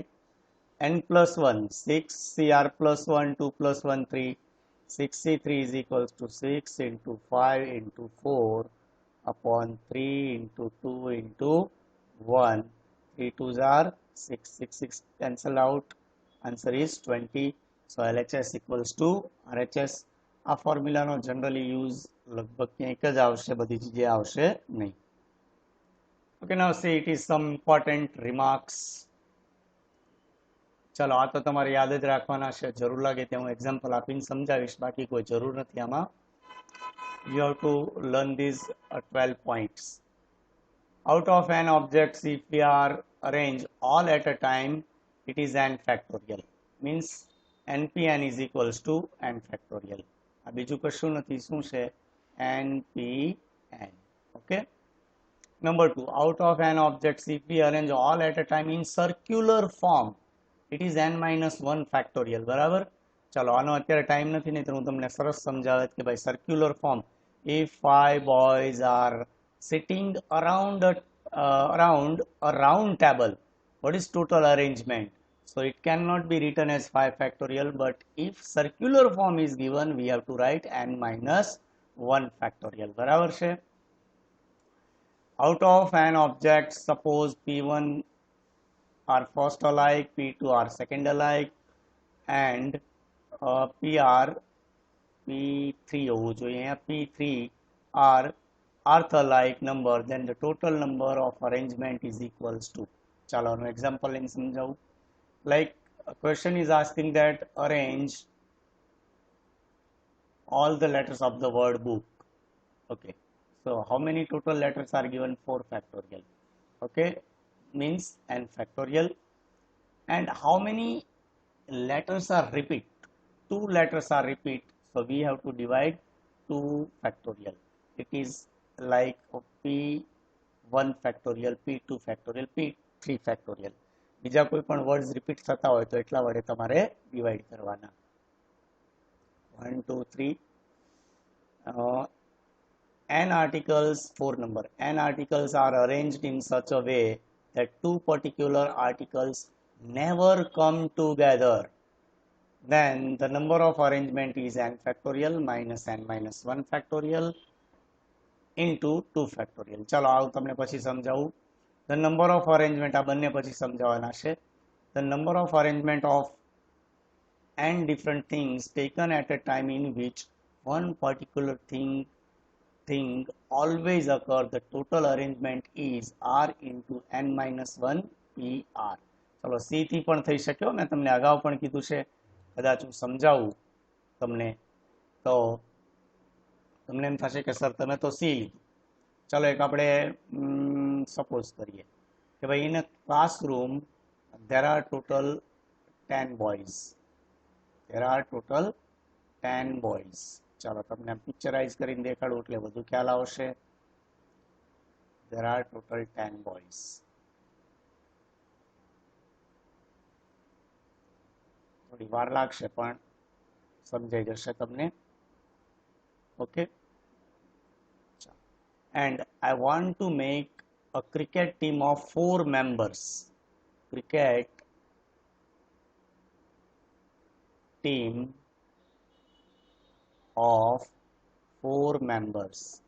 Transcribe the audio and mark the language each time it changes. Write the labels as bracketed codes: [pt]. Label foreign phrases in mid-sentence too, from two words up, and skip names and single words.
[en] N plus 1, 6 CR plus 1, 2 plus 1, 3. 6C3 is equals to 6 into 5 into 4 upon 3 into 2 into 1. 3 2s are 6, 6, 6 cancel out. Answer is 20. So LHS equals to RHS. [gu] આ ફોર્મ્યુલાનો [en] generally use [gu] લગભગ ક્યાંય એક જ આવશે, બધી જગ્યાએ આવશે નહીં. [en] Okay, now see it is some important remarks. [gu] ચલો આ તો તમારે યાદ જ રાખવાના છે, જરૂર લાગે ત્યાં હું એક્ઝામ્પલ આપીને સમજાવીશ, બાકી કોઈ જરૂર નથી આમાં. [en] You have to learn these 12 points. Out of n objects, if we are arrange all at a time, it is n factorial. Means npn is equals to n factorial. [gu] આ બીજું કશું નથી, શું છે? [en] npn. Okay. Number 2, out of n objects, if we arrange all at a time in circular form, it is n minus 1 factorial. [gu] બરાબર? ચાલો આનો અત્યારે ટાઈમ નથી, નહીં તો હું તમને સરસ સમજાવત કે ભાઈ [en] circular form, if 5 boys are sitting around a round table, what is total arrangement? So it cannot be written as 5 factorial, but if circular form is given, we have to write n minus 1 factorial. [gu] બરાબર છે? [en] Out of n objects, suppose P1 are first alike, P2 are second alike, and PR P3 [gu] હોવું જોઈએ, [en] P3 are earth alike number, then the total number of arrangement is equals to. [gu] ચાલો આનું એક્ઝામ્પલ લઈને સમજાવું. [en] Like a question is asking that arrange all the letters of the word book. Okay. So how many total letters are given? 4 factorial. Okay, means n factorial. And how many letters are repeat? 2 letters are repeat. So we have to divide 2 factorial. It is like P1 factorial, P2 factorial, P3 factorial. [gu] બીજા કોઈ પણ [en] words repeat [gu] થતા હોય તો એટલા વડે તમારે ડિવાઈડ કરવાના. [en] 1 2 3 n articles, 4 number. N articles are arranged in such a way that 2 particular articles never come together. Then the number of arrangement is n factorial minus n minus 1 factorial into 2 factorial. [gu] ચાલો આવું તમને પછી સમજાવું. [en] The number of arrangement [gu] આ બંને પછી સમજાવવાના છે. [en] The number of arrangement of n different things taken at a time in which one particular thing always occur, the total arrangement is R into n minus 1 PR. [gu] ચલો C થી પણ થઈ શક્યો, મેં તમને અગાઉ પણ કીધું છે, કદાચ હું સમજાવું તમને તો તમને એમ થશે કે સર તમે તો C લીધું. ચાલો એક આપણે સપોઝ કરીએ કે ભાઈ [en] in a classroom there are total 10 boys. There are total 10 boys. [gu] ચાલો તમને પિક્ચરાઇઝ કરીને દેખાડું એટલે વધુ ખ્યાલ આવશે. [en] There are total 10 boys. [gu] થોડી વાર લાગશે પણ સમજાઈ જશે તમને. ઓકે. [en] And I want to make a cricket team of 4 members. Cricket team of 4 members.